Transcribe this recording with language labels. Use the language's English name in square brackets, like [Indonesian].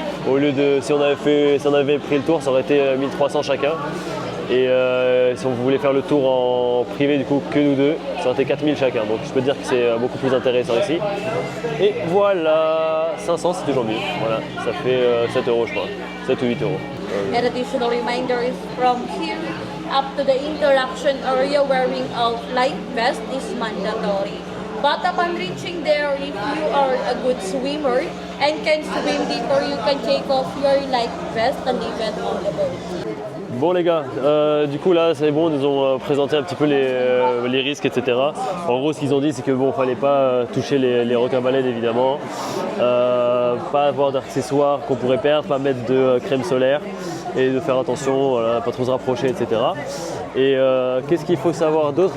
[French] Au lieu de, si on avait pris le tour, ça aurait été 1300 chacun. Et si on voulait faire le tour en privé, du coup, que nous deux, ça aurait été 4000 chacun. Donc je peux dire que c'est beaucoup plus intéressant ici. Et voilà, 500 c'est toujours mieux. Voilà, ça fait 7 euros je crois, 7 ou 8 euros. [English] An additional reminder is from here up to the interaction area, wearing a life vest is mandatory. But upon reaching there, if you are a good swimmer and can swim deeper, you can take off your life vest and leave it on the boat. [French] Bon les gars, du coup là c'est bon, ils nous ont présenté un petit peu les risques, etc. En gros ce qu'ils ont dit c'est que bon, fallait pas toucher les requins-baleines évidemment, pas avoir d'accessoires qu'on pourrait perdre, pas mettre de crème solaire et de faire attention, voilà, pas trop se rapprocher, etc. Et qu'est-ce qu'il faut savoir d'autre?